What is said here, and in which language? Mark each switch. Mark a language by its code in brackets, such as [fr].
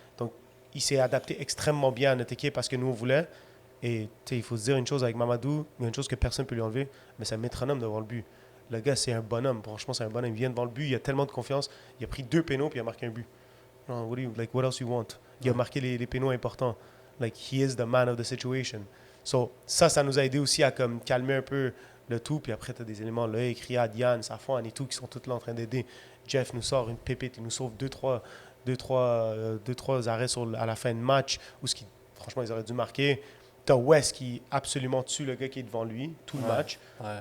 [fr] Donc, il s'est adapté extrêmement bien à notre équipe parce que nous, on voulait. Et il faut se dire une chose avec Mamadou, il y a une chose que personne ne peut lui enlever, mais c'est un métronome devant le but. Le gars, c'est un bonhomme. Franchement, c'est un bonhomme. Il vient devant le but, il a tellement de confiance. Il a pris 2 pénaux puis il a marqué un but. [en] No, what else you want? [fr] Il a marqué les pénaux importants. [en] Like, he is the man of the situation. [fr] So, ça nous a aidé aussi à comme, calmer un peu le tout. Puis après, tu as des éléments, là, Riyad, Yann, Safwan et tout, qui sont tous là en train d'aider. Jeff nous sort une pépite, il nous sauve 2-3 arrêts à la fin de match où franchement, ils auraient dû marquer. T'as West qui absolument tue le gars qui est devant lui, tout le match. Ouais.